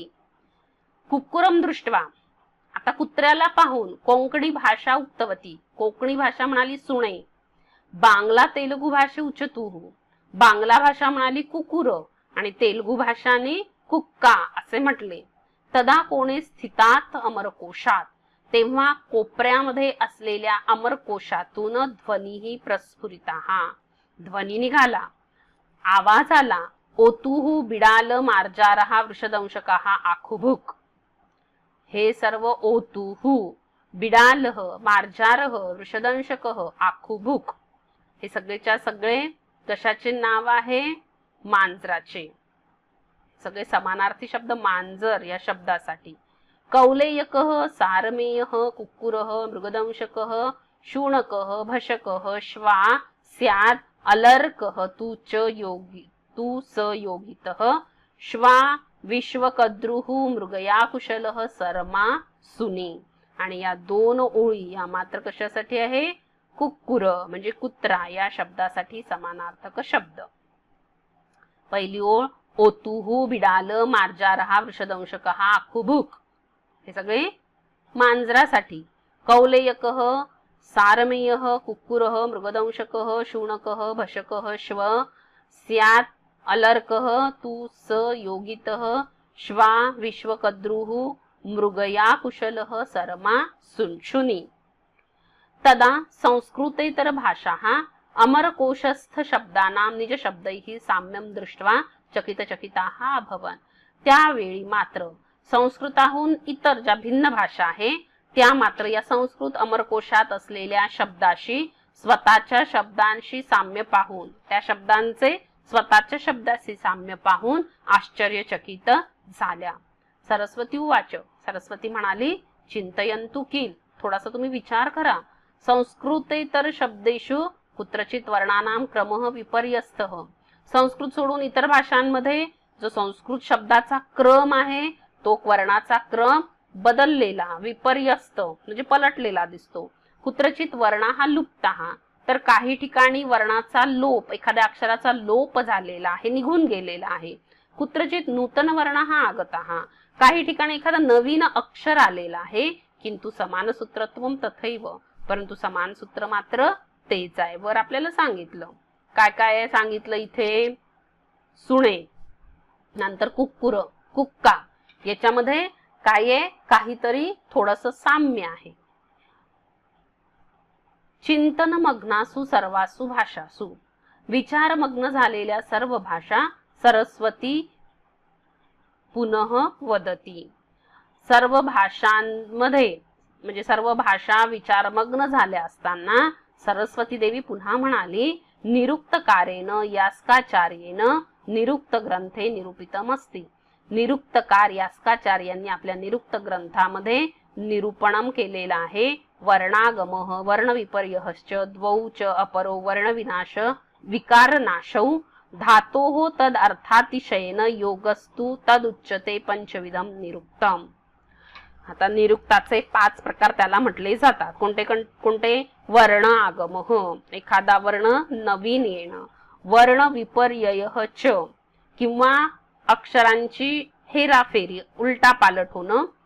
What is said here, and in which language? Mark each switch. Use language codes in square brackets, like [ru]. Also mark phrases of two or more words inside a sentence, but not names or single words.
[sa] कुक्कुरम दृष्ट्वा, [mr] आता कुत्र्याला पाहून. [sa] कोंकणी भाषा उक्तवती, [mr] कोकणी भाषा म्हणाली सुणे. [sa] बांगला तेलुगू भाषे उचतुः, [mr] बांगला भाषा म्हणाली कुकुर आणि तेलुगू भाषाने कुक्का असे म्हटले. [sa] तदा कोणे स्थितात अमरकोशात, [mr] तेव्हा कोपऱ्यामध्ये असलेल्या अमरकोशातून [sa] ध्वनीही प्रस्फुरिताः, [mr] ध्वनी निघाला, आवाज आला. [sa] ओतुः बिडाल मार्जारः वृषदंशकाः आखुभुक, [mr] हे सर्व [sa] ओतुः, बिडालः, मार्जारः, वृषदंशकः, आखुभुक, [mr] हे सगळेच्या सगळे कशाचे नाव आहे? मांजराचे. सगळे समानार्थी शब्द मांजर या शब्दासाठी. [sa] कौलेयकः, सारमेयः, कुक्कुरः, मृगदंशकः, शूणकः, भशकः, श्वा, स्यात्, अलर्कः, तु स योगितः, श्वा, विश्वकद्रुः, मृगया कुशलः, सरमा, सुनी. [mr] आणि या दोन ओळी या मात्र कशासाठी आहे? कुक्कुर म्हणजे कुत्रा या शब्दासाठी समानार्थक शब्द. पहिली ओळ [sa] ओतुहू बिडाल मार्जारहा वृषदंशकः आखुभूक, [mr] हे सगळे मांजरासाठी. [sa] कौलेयकः सारमेयः कुक्कुरः मृगदंशकः शूणकः भशकः श्व स्यात् अलर्कः तु स योगितः श्वा विश्वकद्रुः मृगया कुशलः सरमा शुनी. तदा संस्कृतेतर भाषाः अमरकोशस्थ शब्दानां निज शब्दैः साम्यं दृष्ट्वा चकितचकिताः अभवन्. [mr] त्यावेळी मात्र संस्कृताहून इतर ज्या भिन्न भाषा आहे त्या मात्र या संस्कृत अमरकोशात असलेल्या शब्दाशी स्वतःच्या शब्दांशी साम्य पाहून, त्या शब्दांचे स्वतःच्या शब्दाशी साम्य पाहून आश्चर्यचकित झाल्या. [sa] सरस्वती उवाच, [mr] सरस्वती म्हणाली, [sa] चिंतयन्तु किल, [mr] थोडासा तुम्ही विचार करा. [sa] संस्कृतेतर शब्देषु कुत्रचित वर्णानां क्रमः विपर्यस्तः. [mr] संस्कृत सोडून इतर भाषांमध्ये जो संस्कृत शब्दाचा क्रम आहे तो वर्णाचा क्रम बदललेला, विपर्यस्त म्हणजे पलटलेला दिसतो. [sa] कुत्रचित वर्ण हा लुप्त हा, [mr] तर काही ठिकाणी वर्णाचा लोप, एखाद्या अक्षराचा लोप झालेला आहे, निघून गेलेला आहे. [sa] कुत्रचित नूतन वर्ण हा आगत हा, [mr] काही ठिकाणी एखादा नवीन अक्षर आलेला आहे. [sa] किंतु समान सूत्रत्वम तथैव, [mr] परंतु समान सूत्र मात्र तेच आहे. वर आपल्याला सांगितलं काय काय सांगितलं इथे. सुणे, नंतर कुक्कुर, कुक्का, याच्यामध्ये काय आहे, काहीतरी थोडस साम्य आहे. [sa] चिंतन मग्नासु सर्वासु भाषासु, [mr] विचारमग्न झालेल्या सर्व भाषा [sa] सरस्वती पुनः वदती. [mr] सर्व भाषांमध्ये म्हणजे सर्व भाषा विचारमग्न झाल्या असताना सरस्वती देवी पुन्हा म्हणाली, [sa] निरुक्तकारेण यास्काचार्येण निरुक्त ग्रंथे निरूपितमस्ति. [mr] निरुक्तकार यास्काचार्यांनी आपल्या निरुक्त ग्रंथामध्ये निरूपणम केलेला आहे. [sa] वर्णागमः वर्णविपर्यश्च द्वौ च अपरो वर्णविनाश विकारनाशौ धातोः तद अर्थातिशयेन योगस्तु तदुच्यते पंचविधम निरुक्तम. [mr] आता निरुक्ताचे 5 प्रकार त्याला म्हटले जातात. कोणते कोणते? [sa] वर्ण आगमः, [mr] एखादा वर्ण नवीन येणं. [sa] वर्ण विपर्ययः च, [mr] किंवा अक्षरांची हेराफेरी, उलटा पालट होणं.